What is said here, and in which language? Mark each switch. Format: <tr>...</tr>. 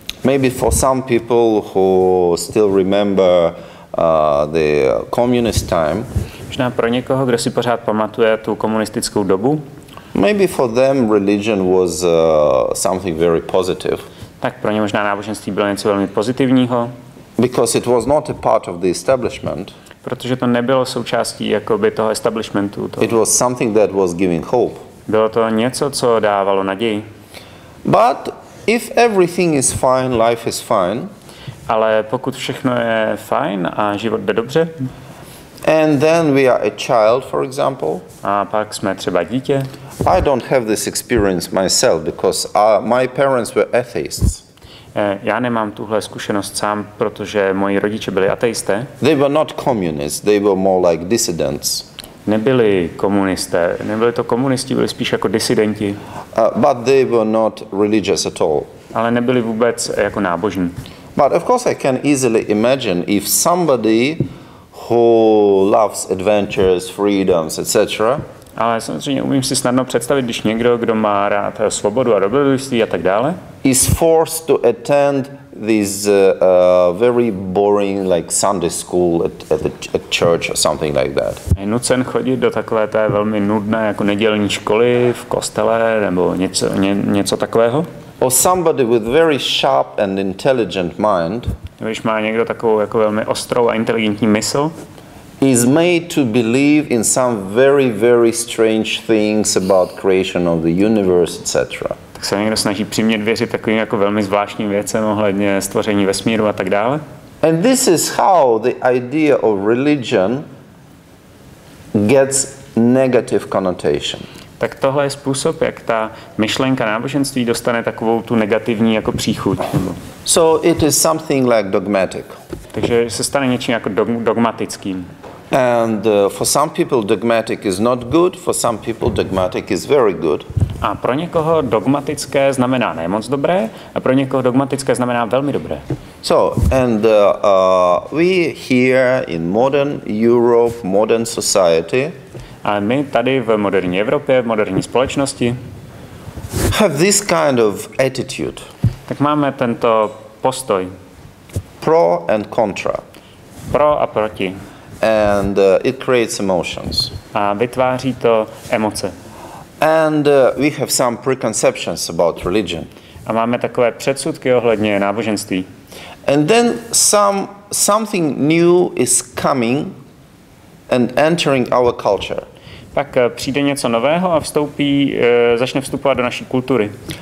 <en>Maybe for some people who still remember the communist time.</en> <cs>Možná pro někoho, kdo si pořád pamatuje tu komunistickou dobu.</cs> <en>Maybe for them religion was something very positive.</en> <cs>Tak pro ně možná náboženství bylo něco velmi pozitivního.</cs> <en>Because it was not a part of the establishment.</en> <cs>Protože to nebylo součástí jakoby toho establishmentu.</cs> <en>It was something that was giving hope.</en> <cs>Bylo to něco, co dávalo naději.</cs> <en>But if everything is fine, life is fine.</en> <cs>Ale pokud všechno je fajn a život jde dobře.</cs> <en>And then we are a child, for example.</en> <cs>A pak jsme třeba dítě.</cs> <en>I don't have this experience myself because my parents were atheists.</en> <cs>Já nemám tuhle zkušenost sám, protože moji rodiče byli ateisté.</cs> <en>They were not communists, they were more like dissidents.</en> <cs>Nebyli komunisté, nebyli to komunisti, byli spíš jako disidenti.</cs> <en>But they were not religious at all.</en> <cs>Ale nebyli vůbec jako nábožní.</cs> <en>But of course I can easily imagine if somebody who loves adventures, freedoms, etc.</en> <cs>Ale samozřejmě umím si snadno představit, když někdo, kdo má rád svobodu a dobrodružství a tak dále,</cs> <en>is forced to attend this very boring like Sunday school at church or something like that.</en> <cs>Je nucen chodit do takové té velmi nudné jako nedělní školy v kostele nebo něco takového.</cs> <en>Or somebody with very sharp and intelligent mind.</en> <cs>Když má někdo takovou jako velmi ostrou a inteligentní mysl,</cs> <en>is made to believe in some very, very strange things about creation of the universe, etc.</en> <cs>Tak se někdo snaží přimět věřit takovým jako velmi zvláštním věcem ohledně stvoření vesmíru a tak dále.</cs> <en>And this is how the idea of religion gets negative connotation.</en> <cs>Tak tohle je způsob, jak ta myšlenka náboženství dostane takovou tu negativní jako příchuť.</cs> <en>So it is something like dogmatic.</en> <cs>Takže se stane něčím jako dogmatickým.</cs> <en>And for some people dogmatic is not good, for some people dogmatic is very good.</en> <cs>A pro někoho dogmatické znamená nemoc dobré, a pro někoho dogmatické znamená velmi dobré.</cs> <en>So, and we here in modern Europe, modern society,</en> <cs>a my tady v moderní Evropě, v moderní společnosti,</cs> <en>have this kind of attitude.</en> <cs>Tak máme tento postoj.</cs> <en>Pro and contra.</en> <cs>Pro a proti.</cs> <en>And it creates emotions.</en> <cs>A vytváří to emoce.</cs> <en>And we have some preconceptions about religion.</en> <cs>A máme takové předsudky ohledně náboženství.</cs> <en>And then something new is coming and entering our culture.</en> <cs>pak přijde něco nového a začne vstupovat do naší kultury.</cs>